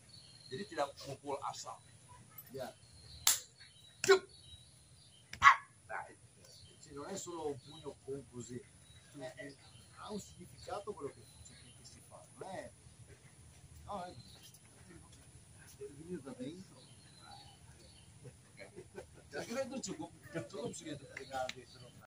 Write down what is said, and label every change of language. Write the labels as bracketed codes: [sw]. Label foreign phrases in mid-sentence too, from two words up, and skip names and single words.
[id] Jadi tidak mukul asal. [en] Yeah. [it] Cioè, non è solo un pugno con così, ha un significato quello che si fa, non è, no, è venire da dentro. [id] Kira-kira itu cukup segitu. Tinggal disuruh